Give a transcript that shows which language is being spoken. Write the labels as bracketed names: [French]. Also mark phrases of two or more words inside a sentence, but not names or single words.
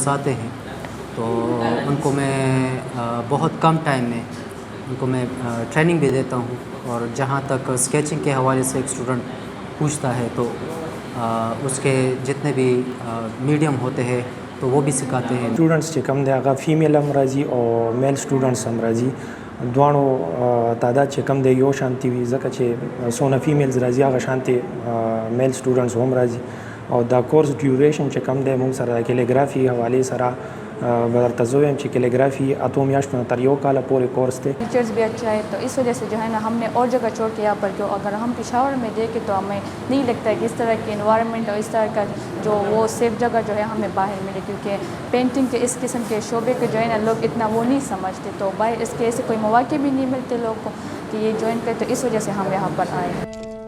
[Urdu] آتے ہیں، تو ان کو میں بہت کم ٹائم میں ان کو میں ٹریننگ بھی دیتا ہوں، اور جہاں تک اسکیچنگ کے حوالے سے ایک اسٹوڈنٹ پوچھتا ہے تو اس کے جتنے بھی میڈیم ہوتے ہیں تو وہ بھی سکھاتے ہیں۔ [Pashto] اسٹوڈنٹس چې کوم دی هغه فیمیل هم راځي او میل سټوډنټس هم راځي، دواړو تعداد چې کوم دی یو شانتي وي، ځکه چې څونه فیمیلز راځي هغه شانتي میل سټوډنټس هم راځي، او دا کورس ډیوریشن چې کوم دی موږ سره کیلیګرافي حوالې سره درته زه وایم چې کیلیګرافي 8 میاشتو نه تر 1 کال پورې کورس دی۔ [Urdu] ٹیچرز بھی اچھا ہے، تو اس وجہ سے جو ہے نا ہم نے اور جگہ چھوڑ کے یہاں پر، جو اگر ہم پشاور میں دیکھیں تو ہمیں نہیں لگتا ہے کہ اس طرح کی انوائرمنٹ اور اس طرح کا جو وہ سیف جگہ جو ہے ہمیں باہر ملے، کیونکہ پینٹنگ کے اس قسم کے شعبے کے جو ہے نا لوگ اتنا وہ نہیں سمجھتے، تو باہر اس کے ایسے کوئی مواقع بھی نہیں ملتے لوگوں کو کہ یہ جوائن کرے، تو اس وجہ سے ہم یہاں پر آئے ہیں۔